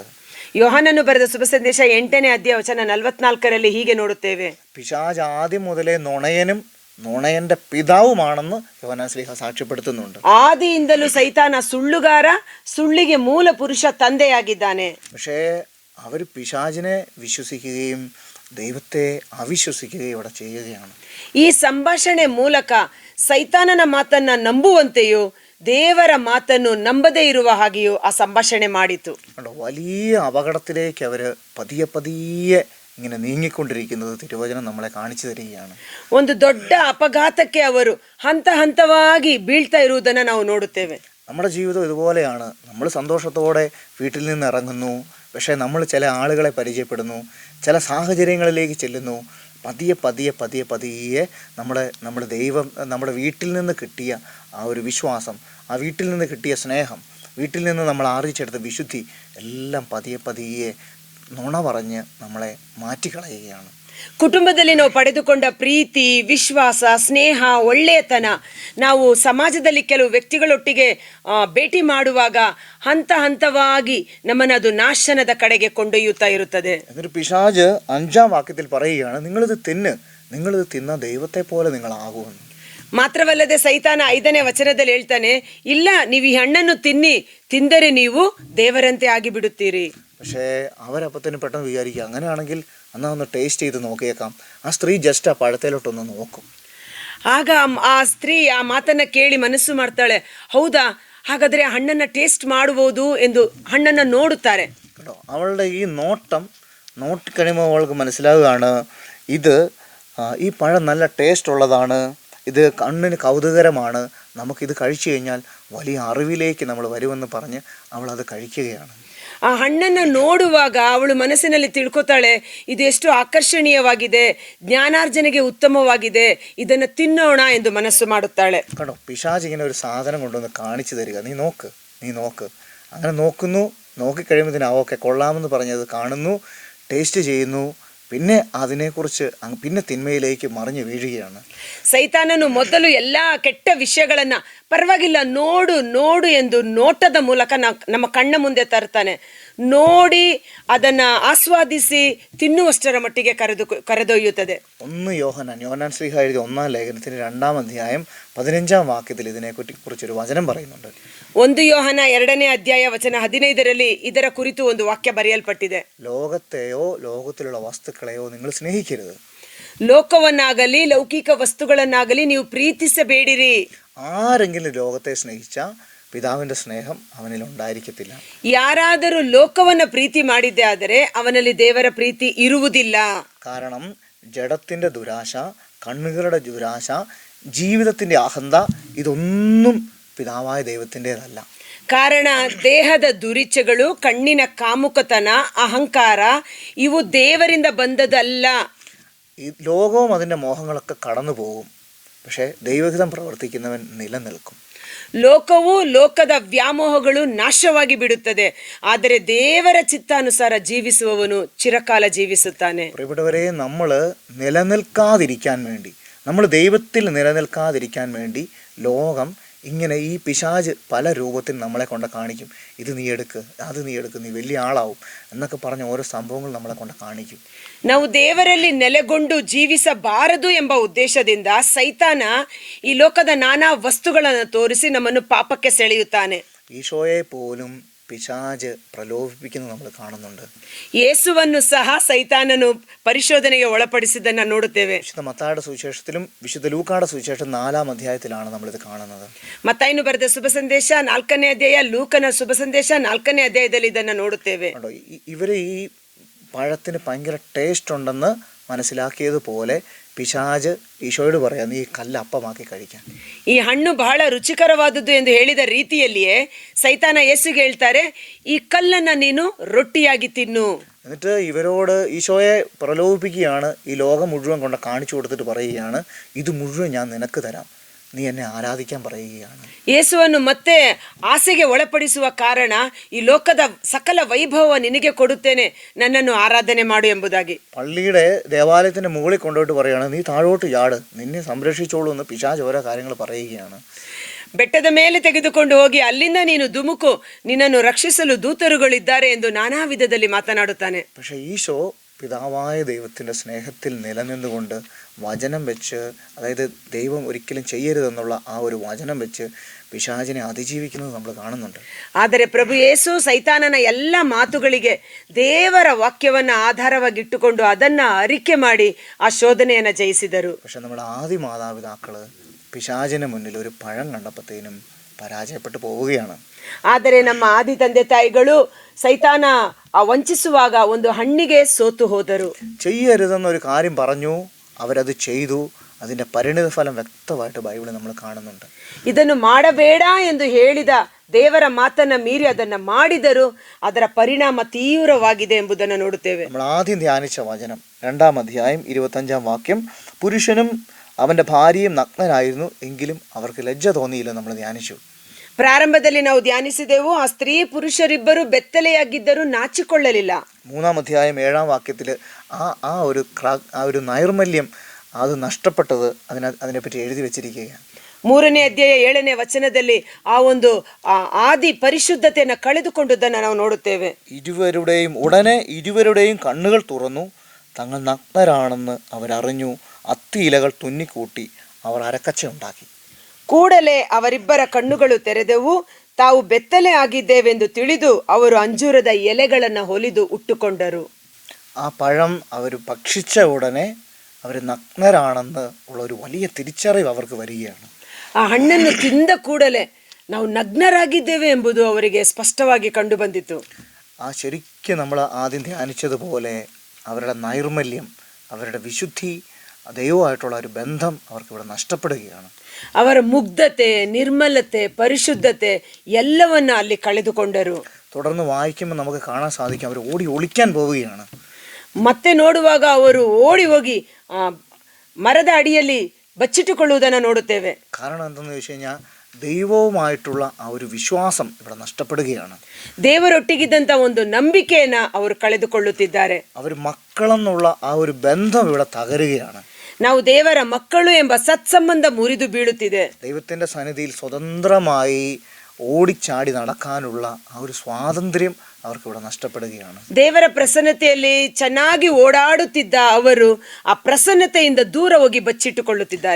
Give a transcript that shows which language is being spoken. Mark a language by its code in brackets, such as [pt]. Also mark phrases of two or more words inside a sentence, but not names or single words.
[kn] ಯೋಹಾನನು ಬರೆದ ಶುಭ ಸಂದೇಶ 8ನೇ ಅಧ್ಯಾಯ ವಚನ 44ರಲ್ಲಿ ಹೀಗೆ ನೋಡುತ್ತೇವೆ, [ml] പിശാച് ആദ്യം മുതലേ നുണയനും നുണയന്റെ പിതാവുമാണെന്ന് യോഹന്നാൻ ശ്ലീഹ സാക്ഷ്യപ്പെടുത്തുന്നുണ്ട്. [kn] ಆದಿಯಿಂದಲೂ ಸೈತಾನ ಸುಳ್ಳುಗಾರ, ಸುಳ್ಳಿಗೆ ಮೂಲ ಪುರುಷ ತಂದೆಯಾಗಿದ್ದಾನೆ. [ml] പക്ഷേ അവർ പിശാചിനെ വിശ്വസിക്കുകയും ദൈവത്തെ അവിശ്വസിക്കുകയും ഇവിടെ ചെയ്യുകയാണ്. [kn] ಈ ಸಂಭಾಷಣೆ ಮೂಲಕ ಸೈತಾನನ ಮಾತನ್ನ ನಂಬುವಂತೆಯೋ ದೇವರ ಮಾತನ್ನು ನಂಬದೇ ಇರುವ ಹಾಗೆಯೋ ಆ ಸಂಭಾಷಣೆ ಮಾಡಿತು. [ml] വലിയ അപകടത്തിലേക്ക് അവർ പതിയെ ഇങ്ങനെ നീങ്ങിക്കൊണ്ടിരിക്കുന്നത് തിരുവചനം നമ്മളെ കാണിച്ചു തരികയാണ്. [kn] ಒಂದು ದೊಡ್ಡ ಅಪಘಾತಕ್ಕೆ ಅವರು ಹಂತ ಹಂತವಾಗಿ ಬೀಳ್ತಾ ಇರುವುದನ್ನು ನಾವು ನೋಡುತ್ತೇವೆ. [ml] നമ്മുടെ ജീവിതം ഇതുപോലെയാണ്. നമ്മൾ സന്തോഷത്തോടെ വീട്ടിൽ നിന്ന് ഇറങ്ങുന്നു, പക്ഷേ നമ്മൾ ചില ആളുകളെ പരിചയപ്പെടുന്നു, ചില സാഹചര്യങ്ങളിലേക്ക് ചെല്ലുന്നു. പതിയെ നമ്മുടെ ദൈവം, നമ്മുടെ വീട്ടിൽ നിന്ന് കിട്ടിയ ആ ഒരു വിശ്വാസം, ആ വീട്ടിൽ നിന്ന് കിട്ടിയ സ്നേഹം, വീട്ടിൽ നിന്ന് നമ്മൾ ആർജിച്ചെടുത്ത വിശുദ്ധി എല്ലാം പതിയെ നുണ പറഞ്ഞ് നമ്മളെ മാറ്റിക്കളയുകയാണ്. [kn] ಕುಟುಂಬದಲ್ಲಿ ನಾವು ಪಡೆದುಕೊಂಡ ಪ್ರೀತಿ, ವಿಶ್ವಾಸ, ಸ್ನೇಹ, ಒಳ್ಳೆಯತನ ನಾವು ಸಮಾಜದಲ್ಲಿ ಕೆಲವು ವ್ಯಕ್ತಿಗಳೊಟ್ಟಿಗೆ ಭೇಟಿ ಮಾಡುವಾಗ ಹಂತ ಹಂತವಾಗಿ ನಮ್ಮನ್ನು ಅದು ನಾಶನದ ಕಡೆಗೆ ಕೊಂಡೊಯ್ಯುತ್ತಾ ಇರುತ್ತದೆ. [ml] എന്നിട്ട് പിശാച് 5-ാം വാക്യത്തിൽ പറയുകയാണ്, നിങ്ങളിത് തിന്ന്, നിങ്ങളിത് തിന്ന ദൈവത്തെ പോലെ നിങ്ങളാകുമെന്ന്. [kn] ಮಾತ್ರವಲ್ಲದೆ ಸೈತಾನ 5ನೇ ವಚನದಲ್ಲಿ ಹೇಳ್ತಾನೆ, ಇಲ್ಲ ನೀವು ಈ ಹಣ್ಣನ್ನು ತಿಂದರೆ ನೀವು ದೇವರಂತೆ ಆಗಿಬಿಡುತ್ತೀರಿ. [ml] പക്ഷേ അവരപ്പത്തിന് പെട്ടെന്ന് വിചാരിക്കുക, അങ്ങനെയാണെങ്കിൽ എന്നാൽ ഒന്ന് ടേസ്റ്റ് ചെയ്ത് നോക്കിയേക്കാം. ആ സ്ത്രീ ജസ്റ്റ് ആ പഴത്തേലോട്ടൊന്ന് നോക്കും. [kn] ಆಗ ಆ ಸ್ತ್ರೀ ಆ ಮಾತನ್ನ ಕೇಳಿ ಮನಸ್ಸು ಮಾಡ್ತಾಳೆ, ಹೌದಾ, ಹಾಗಾದ್ರೆ ಹಣ್ಣನ್ನ ಟೇಸ್ಟ್ ಮಾಡಬಹುದು ಎಂದು ಹಣ್ಣನ್ನ ನೋಡುತ್ತಾರೆ. [ml] കേട്ടോ, അവളുടെ ഈ നോട്ടി കഴിയുമ്പോൾ അവൾക്ക് മനസ്സിലാവുകയാണ്, ഇത് ഈ പഴം നല്ല ടേസ്റ്റ് ഉള്ളതാണ്, ഇത് കണ്ണിന് കൗതുകരമാണ്, നമുക്കിത് കഴിച്ചു കഴിഞ്ഞാൽ വലിയ അറിവിലേക്ക് നമ്മൾ വരുമെന്ന് പറഞ്ഞ് അവളത് കഴിക്കുകയാണ്. [kn] ಆ ಹಣ್ಣನ್ನು ನೋಡುವಾಗ ಅವಳು ಮನಸ್ಸಿನಲ್ಲಿ ತಿಳ್ಕೊತಾಳೆ, ಇದು ಎಷ್ಟು ಆಕರ್ಷಣೀಯವಾಗಿದೆ, ಜ್ಞಾನಾರ್ಜನೆಗೆ ಉತ್ತಮವಾಗಿದೆ, ಇದನ್ನು ತಿನ್ನೋಣ ಎಂದು ಮನಸ್ಸು ಮಾಡುತ್ತಾಳೆ. [ml] കണ്ടോ, പിശാച് ഇങ്ങനെ ഒരു സാധനം കൊണ്ടുവന്ന് കാണിച്ചു തരിക, നീ നോക്ക്. അങ്ങനെ നോക്കിക്കഴിയുമ്പോൾ ഓക്കെ കൊള്ളാമെന്ന് പറഞ്ഞത് കാണുന്നു, ടേസ്റ്റ് ചെയ്യുന്നു, പിന്നെ അതിനെക്കുറിച്ച് പിന്നെ തിന്മയിലേക്ക് മറിഞ്ഞു വീഴുകയാണ്. [kn] ಸೈತಾನನು ಮೊದಲು ಎಲ್ಲಾ ಕೆಟ್ಟ ವಿಷಯಗಳನ್ನ ಪರವಾಗಿಲ್ಲ ನೋಡು ಎಂದು ನೋಟದ ಮೂಲಕ ನಮ್ಮ ಕಣ್ಣ ಮುಂದೆ ತರ್ತಾನೆ. ನೋಡಿ ಅದನ್ನ ಆಸ್ವಾದಿಸಿ ತಿನ್ನುವಷ್ಟರ ಮಟ್ಟಿಗೆ ಕರೆದೊಯ್ಯುತ್ತದೆ. 1 [ml] യോഹന്നാൻ ശ്ലീഹ എഴുതിയ 1-ാം ലേഖനത്തിന് 2-ാം അധ്യായം 15-ാം വാക്യത്തിൽ ഇതിനെക്കുറിച്ചൊരു വചനം പറയുന്നുണ്ട്. [kn] 1 ಯೋಹನ 2ನೇ ಅಧ್ಯಾಯ ವಚನ 15ರಲ್ಲಿ ಇದರ ಕುರಿತು ಒಂದು ವಾಕ್ಯ ಬರೆಯಲ್ಪಟ್ಟಿದೆ. [ml] ലോകത്തെയോ ലോകത്തിലുള്ള വസ്തുക്കളെയോ നിങ്ങൾ സ്നേഹിക്കരുത്. [kn] ಲೋಕವನ್ನಾಗಲಿ ಲೌಕಿಕ ವಸ್ತುಗಳನ್ನಾಗಲಿ ನೀವು ಪ್ರೀತಿಸಬೇಡಿರಿ. [ml] ആരെങ്കിലും ലോകത്തെ സ്നേഹിച്ച പിതാവിന്റെ സ്നേഹം അവനിൽ ഉണ്ടായിരിക്കത്തില്ല. [kn] ಯಾರಾದರೂ ಲೋಕವನ್ನ ಪ್ರೀತಿ ಮಾಡಿದ್ದೆ ಆದರೆ ಅವನಲ್ಲಿ ದೇವರ ಪ್ರೀತಿ ಇರುವುದಿಲ್ಲ. [ml] കാരണം ജഡത്തിന്റെ ദുരാശ, കണ്ണുകളുടെ ദുരാശ, ജീവിതത്തിന്റെ അഹന്ത, ഇതൊന്നും പിതാവായ ദൈവത്തിൻ്റെതല്ല. [kn] ಕಾರಣ ದೇಹದ ದುರಿಚ್ಛೆಗಳು, ಕಣ್ಣಿನ ಕಾಮುಕತನ, ಅಹಂಕಾರ ಇವು ದೇವರಿಂದ ಬಂದದಲ್ಲ. [ml] ഈ ലോകവും അതിൻ്റെ മോഹങ്ങളൊക്കെ കടന്നു പോകും, പക്ഷേ ദൈവഹിതം പ്രവർത്തിക്കുന്നവൻ നിലനിൽക്കും. [kn] ಲೋಕವು ಲೋಕದ ವ್ಯಾಮೋಹಗಳು ನಾಶವಾಗಿ ಬಿಡುತ್ತದೆ, ಆದರೆ ದೇವರ ಚಿತ್ತಾನುಸಾರ ಜೀವಿಸುವವನು ಚಿರಕಾಲ ಜೀವಿಸುತ್ತಾನೆ. [ml] പ്രിയപ്പെട്ടവരെ, നമ്മൾ നിലനിൽക്കാതിരിക്കാൻ വേണ്ടി, നമ്മൾ ദൈവത്തിൽ നിലനിൽക്കാതിരിക്കാൻ വേണ്ടി ലോകം ഇങ്ങനെ ഈ പിശാച് പല രൂപത്തിൽ നമ്മളെ കൊണ്ട് കാണിക്കും. ഇത് നീ എടുക്ക്, അത് നീ എടുക്ക്, നീ വലിയ ആളാവും എന്നൊക്കെ പറഞ്ഞ ഓരോ സംഭവങ്ങൾ നമ്മളെ കൊണ്ട് കാണിക്കും. [kn] ನಾವು ದೇವರಲ್ಲಿ ನೆಲೆಗೊಂಡು ಜೀವಿಸಬಾರದು ಎಂಬ ಉದ್ದೇಶದಿಂದ ಸೈತಾನ ಈ ಲೋಕದ ನಾನಾ ವಸ್ತುಗಳನ್ನು ತೋರಿಸಿ ನಮ್ಮನ್ನು ಪಾಪಕ್ಕೆ ಸೆಳೆಯುತ್ತಾನೆ. [ml] ഈശോയെ പോലും പിശാച് പ്രലോഭിപ്പിക്കുന്നത് നമ്മൾ കാണുന്നുണ്ട്. [kn] ಯೇಸುವನ್ನು ಸಹ ಸೈತಾನನು ಪರಿಶೋಧನೆಗೆ ಒಳಪಡಿಸಿದ್ದನ್ನು ನೋಡುತ್ತೇವೆ. [ml] വിശുദ്ധ മത്തായിയുടെ സുവിശേഷത്തിലും വിശുദ്ധ ലൂക്കായുടെ സുവിശേഷം 4-ാം അധ്യായത്തിലാണ് നമ്മളിത് കാണുന്നത്. [kn] ಮತ್ತಾಯನು ಬರೆದ ಶುಭ ಸಂದೇಶ 4ನೇ ಅಧ್ಯಾಯ, ಲೂಕನ ಶುಭ ಸಂದೇಶ 4ನೇ ಅಧ್ಯಾಯದಲ್ಲಿ ಇದನ್ನು ನೋಡುತ್ತೇವೆ. [ml] ഇവർ ഈ പഴത്തിന് ഭയങ്കര ടേസ്റ്റ് ഉണ്ടെന്ന് മനസ്സിലാക്കിയതുപോലെ പിശാച് ഈശോയോട് പറയാം, നീ ഈ കല്ല് അപ്പമാക്കി കഴിക്കാൻ. [kn] ಈ ಹಣ್ಣು ಬಹಳ ರುಚಿಕರವಾದದ್ದು ಎಂದು ಹೇಳಿದ ರೀತಿಯಲ್ಲಿಯೇ ಸೈತಾನ ಯೇಸುಗೆ ಹೇಳ್ತಾರೆ, ಈ ಕಲ್ಲನ್ನ ನೀನು ರೊಟ್ಟಿಯಾಗಿ ತಿನ್ನು. [ml] എന്നിട്ട് ഇവരോട് ഈശോയെ പ്രലോഭിപ്പിക്കുകയാണ്, ഈ ലോകം മുഴുവൻ കൊണ്ട് കാണിച്ചു കൊടുത്തിട്ട് പറയുകയാണ്, ഇത് മുഴുവൻ ഞാൻ നിനക്ക് തരാം, നീ എന്നെ ആരാധിക്കാൻ പറയുകയാണ്. [kn] ಯೇಸುವನ್ನು ಮತ್ತೆ ಆಸೆಗೆ ಒಳಪಡಿಸುವ ಕಾರಣ, ಈ ಲೋಕದ ಸಕಲ ವೈಭವ ನಿನಗೆ ಕೊಡುತ್ತೇನೆ, ನನ್ನನ್ನು ಆರಾಧನೆ ಮಾಡು ಎಂಬುದಾಗಿ. [ml] പള്ളിയുടെ ദേവാലയത്തിന്റെ മുകളിൽ കൊണ്ടുപോയിട്ട് പറയുകയാണ്, നീ താഴോട്ട് ചാട്, നിന്നെ സംരക്ഷിച്ചോളൂ എന്ന് പിശാച് ഓരോ കാര്യങ്ങൾ പറയുകയാണ്. [kn] ಬೆಟ್ಟದ ಮೇಲೆ ತೆಗೆದುಕೊಂಡು ಹೋಗಿ ಅಲ್ಲಿಂದ ನೀನು ಧುಮುಕು, ನಿನ್ನನ್ನು ರಕ್ಷಿಸಲು ದೂತರುಗಳಿದ್ದಾರೆ ಎಂದು ನಾನಾ ವಿಧದಲ್ಲಿ ಮಾತನಾಡುತ್ತಾನೆ. [ml] പക്ഷേ ഈശോ പിതാവായ ദൈവത്തിൻ്റെ സ്നേഹത്തിൽ നിലനിന്നുകൊണ്ട് വചനം വെച്ച്, അതായത് ദൈവം ഒരിക്കലും ചെയ്യരുതെന്നുള്ള ആ ഒരു വചനം വെച്ച് പിശാചിനെ അതിജീവിക്കുന്നത് നമ്മൾ കാണുന്നുണ്ട്. [kn] ಆದರೆ ಪ್ರಭು ಯೇಸು ಸೈತಾನನ ಎಲ್ಲ ಮಾತುಗಳಿಗೆ ದೇವರ ವಾಕ್ಯವನ್ನು ಆಧಾರವಾಗಿಟ್ಟುಕೊಂಡು ಅದನ್ನ ಅರಿಕೆ ಮಾಡಿ ಆ ಶೋಧನೆಯನ್ನು ಜಯಿಸಿದರು. [ml] പക്ഷെ നമ്മുടെ ആദ്യ മാതാപിതാക്കള് പിശാചിന് മുന്നിൽ ഒരു പഴം കണ്ടപ്പോഴത്തേനും പരാജയപ്പെട്ടു പോവുകയാണ്. [kn] ಆದರೆ ನಮ್ಮ ಆದಿ ತಂದೆ ತಾಯಿಗಳು ಸೈತಾನ ವಂಚಿಸುವಾಗ ಒಂದು ಹಣ್ಣಿಗೆ ಸೋತು ಹೋದರು. [ml] ചെയ്യരുതെന്നൊരു കാര്യം പറഞ്ഞു, അവരത് ചെയ്തു. അതിൻ്റെ പരിണിതഫലം വ്യക്തമായിട്ട് ബൈബിളിൽ നമ്മൾ കാണുന്നുണ്ട്. [kn] ಇದನ್ನು ಮಾಡಬೇಡ ಎಂದು ಹೇಳಿದ ದೇವರ ಮಾತನ್ನ ಮೀರಿ ಅದನ್ನ ಮಾಡಿದರು, ಅದರ ಪರಿಣಾಮ ತೀವ್ರವಾಗಿದೆ ಎಂಬುದನ್ನು ನೋಡುತ್ತೇವೆ. [ml] നമ്മൾ ആദ്യം ധ്യാനിച്ച വചനം 2-ാം അധ്യായം 25-ാം വാക്യം, പുരുഷനും അവൻ്റെ ഭാര്യയും നഗ്നരായിരുന്നു, എങ്കിലും അവർക്ക് ലജ്ജ തോന്നിയില്ല നമ്മൾ ധ്യാനിച്ചു. [kn] ಪ್ರಾರಂಭದಲ್ಲಿ ನಾವು ಧ್ಯಾನಿಸಿದೆವು, ಆ ಸ್ತ್ರೀ ಪುರುಷರಿಬ್ಬರು ಬೆತ್ತಲೆಯಾಗಿದ್ದರೂ ನಾಚಿಕೊಳ್ಳಲಿಲ್ಲ. [ml] 3-ാം അധ്യായം 7-ാം വാക്യത്തിൽ ആ ഒരു നൈർമല്യം അത് നഷ്ടപ്പെട്ടത് അതിനെപ്പറ്റി എഴുതി വെച്ചിരിക്കുകയാണ്. [kn] 3ನೇ ಅಧ್ಯಾಯ 7ನೇ ವಚನದಲ್ಲಿ ಆ ಒಂದು ಆದಿ ಪರಿಶುದ್ಧತೆಯನ್ನು ಕಳೆದುಕೊಂಡುದನ್ನು ನಾವು ನೋಡುತ್ತೇವೆ. [ml] ഇരുവരുടെയും കണ്ണുകൾ തുറന്നു, തങ്ങൾ നഗ്നരാണെന്ന് അവരറിഞ്ഞു, അത്തി ഇലകൾ തുന്നിക്കൂട്ടി അവർ അരക്കച്ച ഉണ്ടാക്കി. [kn] ಕೂಡಲೇ ಅವರಿಬ್ಬರ ಕಣ್ಣುಗಳು ತೆರೆದವು. ತಾವು ಬೆತ್ತಲೆ ಆಗಿದ್ದೇವೆಂದು ತಿಳಿದು ಅವರು ಅಂಜೂರದ ಎಲೆಗಳನ್ನು ಹೊಲಿದು ಉಟ್ಟುಕೊಂಡರು. [ml] ആ പഴം അവർ ഭക്ഷിച്ച ഉടനെ അവർ നഗ്നരാണെന്ന് ഉള്ള ഒരു വലിയ തിരിച്ചറിവ് അവർക്ക് വരികയാണ്. [kn] ಆ ಹಣ್ಣನ್ನು ತಿಂದ ಕೂಡಲೇ ನಾವು ನಗ್ನರಾಗಿದ್ದೇವೆ ಎಂಬುದು ಅವರಿಗೆ ಸ್ಪಷ್ಟವಾಗಿ ಕಂಡು ಬಂದಿತು. [ml] ആ ശരിക്കും നമ്മൾ ആദ്യം ധ്യാനിച്ചതുപോലെ അവരുടെ നൈർമല്യം, അവരുടെ വിശുദ്ധി, ദൈവമായിട്ടുള്ള ഒരു ബന്ധം അവർക്ക് ഇവിടെ നഷ്ടപ്പെടുകയാണ്. [kn] ಅವರ ಮುಗ್ಧತೆ, ನಿರ್ಮಲತೆ, ಪರಿಶುದ್ಧತೆ ಎಲ್ಲವನ್ನ ಅಲ್ಲಿ ಕಳೆದುಕೊಂಡರು. [ml] തുടർന്ന് വായിക്കുമ്പോൾ നമുക്ക് കാണാൻ സാധിക്കും അവർ ഓടി ഒളിക്കാൻ പോവുകയാണ്. [kn] ಮತ್ತೆ ನೋಡುವಾಗ ಅವರು ಓಡಿ ಹೋಗಿ ಮರದ ಅಡಿಯಲ್ಲಿ ಬಚ್ಚಿಟ್ಟುಕೊಳ್ಳುವುದನ್ನು ನೋಡುತ್ತೇವೆ. [ml] കാരണം എന്തെന്ന് ചോദിച്ചു കഴിഞ്ഞാൽ ദൈവവുമായിട്ടുള്ള ആ ഒരു വിശ്വാസം ഇവിടെ നഷ്ടപ്പെടുകയാണ്. [kn] ದೇವರೊಟ್ಟಿಗಿದ್ದಂಥ ಒಂದು ನಂಬಿಕೆಯನ್ನ ಅವರು ಕಳೆದುಕೊಳ್ಳುತ್ತಿದ್ದಾರೆ. [ml] അവർ മക്കളെന്നുള്ള ആ ഒരു ബന്ധം ഇവിടെ തകരുകയാണ്. [kn] ನಾವು ದೇವರ ಮಕ್ಕಳು ಎಂಬ ಸತ್ಸಂಬಂಧ ಮುರಿದು ಬೀಳುತ್ತಿದೆ. [ml] ദൈവത്തിൻ്റെ സന്നിധിയിൽ സ്വതന്ത്രമായി ഓടിച്ചാടി നടക്കാനുള്ള ആ ഒരു സ്വാതന്ത്ര്യം അവർക്ക് ഇവിടെ നഷ്ടപ്പെടുകയാണ്. [kn] ದೇವರ ಪ್ರಸನ್ನತೆಯಲ್ಲಿ ಚೆನ್ನಾಗಿ ಓಡಾಡುತ್ತಿದ್ದ ಅವರು ಆ ಪ್ರಸನ್ನತೆಯಿಂದ ದೂರ ಹೋಗಿ ಬಚ್ಚಿಟ್ಟುಕೊಳ್ಳುತ್ತಿದ್ದಾರೆ.